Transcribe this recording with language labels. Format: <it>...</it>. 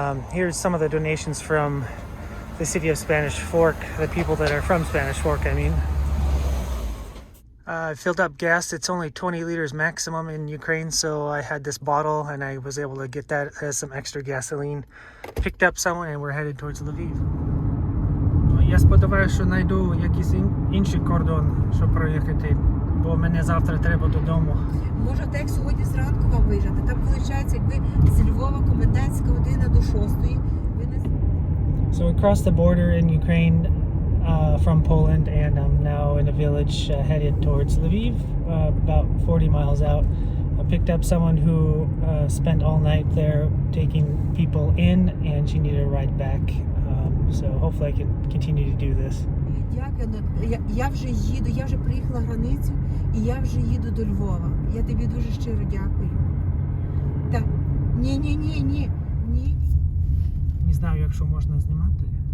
<en>Here's some of the donations from the city of Spanish Fork, the people that are from Spanish Fork, I mean. I filled up gas. It's only 20 liters maximum in Ukraine, so I had this bottle and I was able to get that as some extra gasoline. Picked up someone and we're headed towards Lviv.</en> <uk>Я сподіваюся, що знайду якийсь інший кордон, щоб проїхати, бо мене завтра треба додому. Може, так як сьогодні зранку вам виїжджати. Там виходить, якби з Львова комендантська година до 6-ї.</uk> <en>So we crossed the border in Ukraine from Poland, and I'm now in a village headed towards Lviv, about 40 miles out. I picked up someone who spent all night there taking people in, and she needed a ride back. So hopefully I can continue to do this.</en> <uk>Дякую. Я вже їду, я вже приїхала границю, і я вже їду до Львова. Я тобі дуже щиро дякую. Так, ні. Не знаю, якщо можна знімати.</uk>